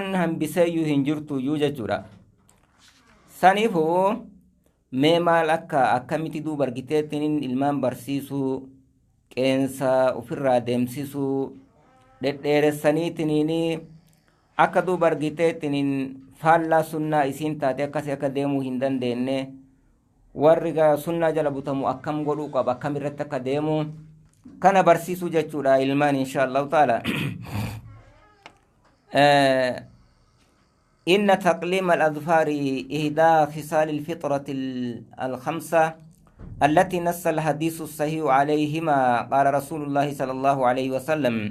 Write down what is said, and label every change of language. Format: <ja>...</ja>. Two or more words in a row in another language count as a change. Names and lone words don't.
<om>hambiseeyyuu hin jirtuyyuu jechuudha saniifuu mee maal akkamiti duuba argiteettiin ilmaan barsiisuu qeensa ofirraa deemsisuu dhedheeressaniitiin akka duuba argiteettiin faallaa sunnaa isiin taate akkasii akka deemuu hin dandeenye warri sunnaa jala butamu akkam godhuu qaba akkam irratti akka deemu kana barsiisuu jechuudha ilmaan</om> <ar>إن شاء الله تعالى إن تقليم الأظفار إهدى خصال الفطرة الخمسة التي نص الحديث الصحيح عليهما قال رسول الله صلى الله عليه وسلم</ar>